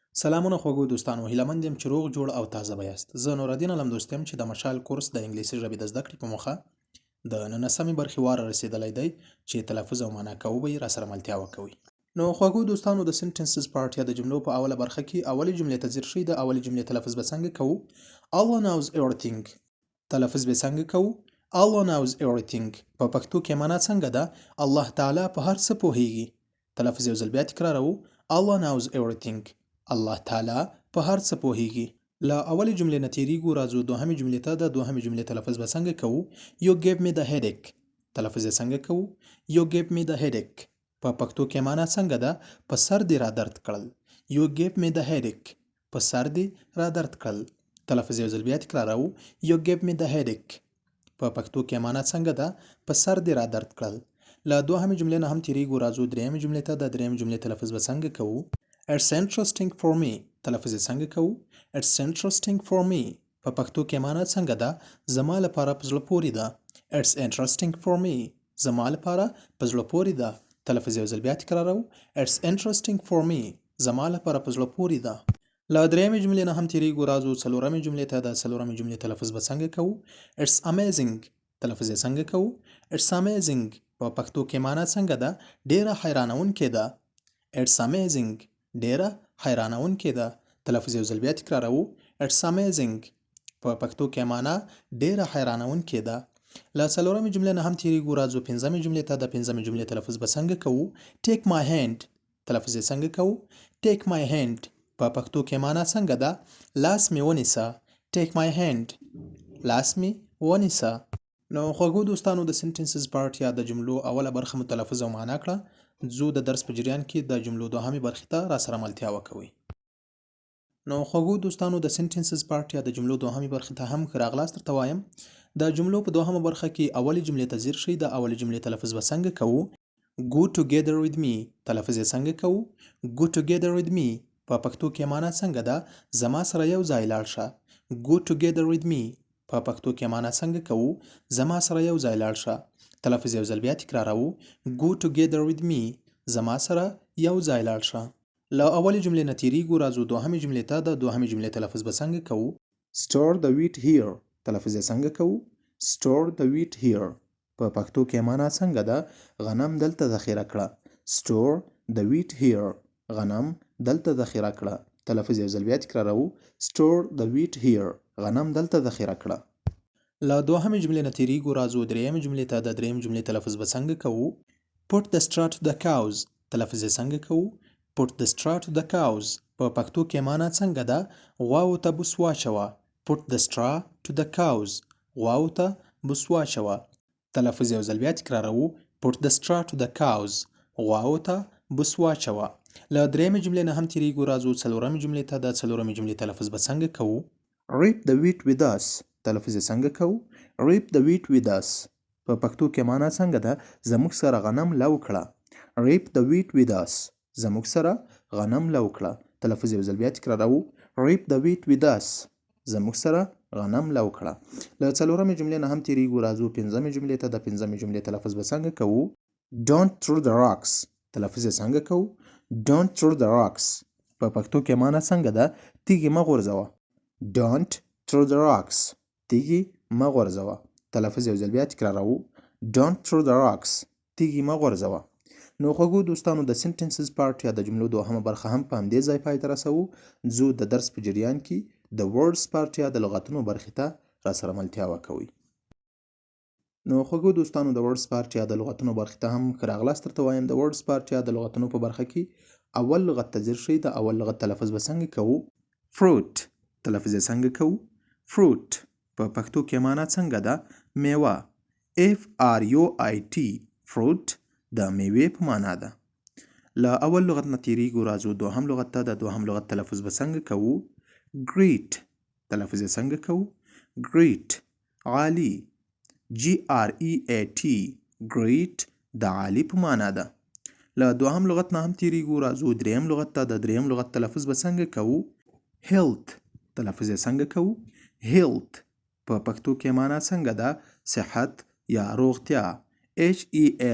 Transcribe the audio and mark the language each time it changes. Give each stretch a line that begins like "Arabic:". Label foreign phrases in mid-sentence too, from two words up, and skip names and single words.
Pashto: سلامونه خوږو دوستانو، هیله مند یم چې روغ جوړ او تازه به یاست. زه نورالدین علم دوست یم چې د مشال کورس د انګلیسي ژبې د زده کړې په موخه د 19مې برخې واره رسیدلی دی چې تلفظ او معنا کوو به یې راسره ملتیا وکوئ. نو خوږو دوستانو، د
English: sentences part
Pashto: یا د جملو په اوله برخه کې اولې جملې ته ځیر شئ. د اولې جملې تلفظ به څنګه کوو؟
English: Allah knows everything.
Pashto: تلفظ به څنګه کوو؟
English: Allah knows everything.
Pashto: په پښتو کې معنا څنګه ده؟ الله تعالی په هر څه پوهیږي. تلفظ یو ځل بیا تکراروو.
English: Allah knows everything.
Pashto: الله تعالی په هر څه پوهیږي. له اولې جملې نه تیریږو، راځو دوهمې جملې ته. د دوهمې جملې تلفظ به څنګه کوو؟
English: You gave me the headache.
Pashto: تلفظ یې څنګه کوو؟
English: You gave me the headache.
Pashto: په پښتو کې معنا څنګه ده؟ په سر دې را درد کړل.
English: You gave me the headache.
Pashto: په سر دې را درد کړل. تلفظ یو ځل بیا تکراروو.
English: You gave me the headache.
Pashto: په پښتو کې معنا څنګه ده؟ په سر دې را درد کړل. له دوهمې جملې نه هم تیریږو، راځو درېیمې جملې ته. د درېیمې جملې تلفظ به څنګه کوو؟
English: It's interesting for me.
Pashto: تلفظ یې څنګه کوو؟
English: It's interesting for me.
Pashto: په پښتو کې معنا څنګه ده؟ زما لپاره په زړه پورې ده.
English: It's interesting for me.
Pashto: زما لپاره په زړه پورې ده. تلفظ یو ځل بیا تکراروو.
English: It's interesting for me.
Pashto: زما لپاره په زړه پورې ده. له درېیمې جملې نه هم تیریږو، راځو څلورمې جملې ته. د څلورمې جملې تلفظ به څنګه کوو؟
English: It's amazing.
Pashto: تلفظ یې څنګه کوو؟
English: It's amazing.
Pashto: په پښتو کې معنا څنګه ده؟ ډیره حیرانونکې ده.
English: It's amazing.
Pashto: ډیره حیرانونکې ده. تلفظ یو ځل بیا تکراروو.
English: It's amazing.
Pashto: په پښتو کې معنا ډیره حیرانونکې ده. له څلورمې جملې نه هم تیریږو، راځو پنځمې جملې ته. د پنځمې جملې تلفظ به څنګه کوو؟
English: Take my hand.
Pashto: تلفظ یې څنګه کوو؟
English: Take my hand.
Pashto: په پښتو کې معنا څنګه ده؟ لاس مې ونیسه.
English: Take my hand.
Pashto: لاس مې ونیسه. نو خوږو دوستانو، د
English: sentences part
Pashto: یا د جملو اوله برخه مو تلفظ او معنا کړه. ځو د درس په جریان کې د جملو دوهمې برخې ته راسره ملتیا وکوئ. نو خوږو دوستانو، د
English: sentences part
Pashto: یا د جملو دوهمې برخې ته هم ښه راغلاست درته وایم. د جملو په دوهمه برخه کې اولې جملې ته ځیر شئ. د اولې جملې تلفظ به څنګه کوو؟
English: Go together with me.
Pashto: تلفظ یې څنګه کوو؟
English: Go together with me.
Pashto: په پښتو کې معنا څنګه ده؟ زما سره یو ځای لاړ شه.
English: Go together with me.
Pashto: په پښتو کې معنا څنګه کوو؟ زما سره یو ځای لاړ شه. تلفظ یو ځل بیا تکراروو.
English: Go together with me.
Pashto: زما سره یو ځای لاړ شه. له اولې جملې نه تیریږو، راځو دوهمې جملې ته. د دوهمې جملې تلفظ به څنګه کوو؟
English: Store the wheat here.
Pashto: تلفظ یې څنګه کوو؟
English: Store the wheat here.
Pashto: په پښتو کې معنا څنګه ده؟ غنم دلته ذخیره کړه.
English: Store the wheat here.
Pashto: غنم دلته ذخیره کړه. تلفظ یو ځل بیا تکراروو.
English: Store the wheat here.
Pashto: غنم دلته ذخیره کړه. له دوهمې جملې نه تیریږو، راځو درېیمې جملې ته. د درېیمې جملې تلفظ به څنګه کوو؟
English: Put the straw to the cows.
Pashto: تلفظ یې څنګه کوو؟
English: Put the straw to the cows.
Pashto: په پښتو کې معنا څنګه ده؟ غواوو ته بوس واچوه.
English: Put the straw to the cows.
Pashto: غواوو ته بوس واچوه. تلفظ یو ځل بیا تکراروو.
English: Put the straw to the cows.
Pashto: غواوو ته بوس واچوه. له درېیمې جملې نه هم تیریږو، راځو څلورمې جملې ته. د څلورمې جملې تلفظ به څنګه کوو؟
English: Reap the wheat with us.
Pashto: تلفظ یې څنګه کوو؟
English: Reap the wheat with us.
Pashto: په پښتو کې معنا څنګه ده؟ زموږ سره غنم لو کړه.
English: Reap the wheat with us.
Pashto: زموږ سره غنم لو کړه. تلفظ یو ځل بیا تکراروو.
English: Reap the wheat with us.
Pashto: زموږ سره غنم لو کړه. له څلورمې جملې نه هم تیریږو، راځو پنځمې جملې ته. د پنځمې جملې تلفظ به څنګه کوو؟
English: Don't throw the rocks.
Pashto: تلفظ یې څنګه کوو؟
English: Don't throw the rocks.
Pashto: په پښتو کې معنا څنګه ده؟ تیږې مه غورځوه.
English: Don't throw the rocks.
Pashto: تیږې مه غورځوه. تلفظ یو ځل بیا تکراروو.
English: Don't throw the rocks.
Pashto: تیږې مه غورځوه. نو خوږو دوستانو، د
English: sentences part
Pashto: یا د جملو دوهمه برخه هم په همدې ځای پای ته رسوو. ځو د درس په جریان کې د
English: words part
Pashto: یا د لغتونو برخې ته راسره ملتیا وکوئ. نو خوږو دوستانو، د
English: words part
Pashto: یا د لغتونو برخې ته هم ښه راغلاست درته وایم. د
English: words part
Pashto: یا د لغتونو په برخه کې اول لغت ته ځیر شئ. د اول لغت تلفظ به څنګه کوو؟ Fruit. تلفظ یې څنګه کوو؟ Fruit. په پښتو کې معنا څنګه ده؟ میوه. Fruit. Fruit د میوې په معنا ده. له اول لغت نه تیریږو، راځو دوهم لغت ته. د دوهم لغت تلفظ به څنګه کوو؟ Great. تلفظ یې څنګه کوو؟ Great. عالی. Great. Great د عالی په معنا ده. له دوهم لغت نه هم تیریږو، راځو دریم لغت ته. د دریم لغت تلفظ به څنګه کوو؟ Health. تلفظ یې څنګه کوو؟ Health. په پښتو کې معنا څنګه ده؟ صحت یا روغتیا. Health.